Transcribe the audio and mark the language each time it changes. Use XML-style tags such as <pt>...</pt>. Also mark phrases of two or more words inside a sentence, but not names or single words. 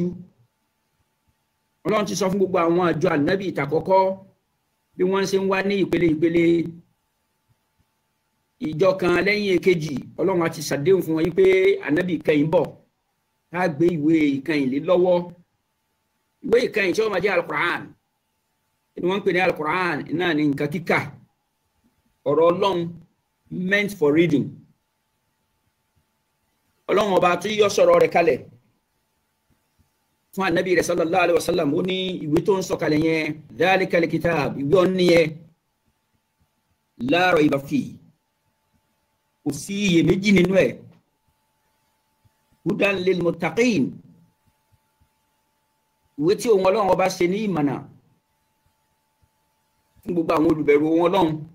<yo>Ọlọ́run ti sọ fún gbogbo àwọn àjọ ànábì ìtàkọ́kọ́ bí wọ́n ṣe ń wá ní ìpele ìjọ kan lẹ́yìn èkejì. Ọlọ́run á ti ṣàdéhùn fún wọn yí pé ànábì kẹ́yìn bọ̀ ká gbé ìwé ìkẹyìn lé lọ́wọ́. Ìwé ìkẹyìn tí ó máa jẹ́ al-Qur'an, ni wọ́n ń pè ní al-Qur'an náà ní nǹkan kíkà, ọ̀rọ̀ Ọlọ́run</yo> <en>meant for reading.</en> <yo>Ọlọ́run ọba tí yọ sọ̀rọ̀ rẹ̀ kalẹ̀ fún ànábì rẹ̀</yo> <ar>صلى الله عليه وسلم,</ar> <yo>ó ní ìwé tó ń sọ kalẹ̀ yẹn</yo> <ar>ذلك الكتاب,</ar> <yo>ìwé ọ̀ní yẹn</yo> <ar>لا ريب فيه,</ar> <yo>kò sí iyèméjì nínú ẹ̀.</yo> <ar>هدى للمتقين,</ar> <yo>ìwé tí òun Ọlọ́run ọba ṣe ní ìmọ̀nà fún gbogbo àwọn olùbẹ̀rù òun Ọlọ́run.</yo>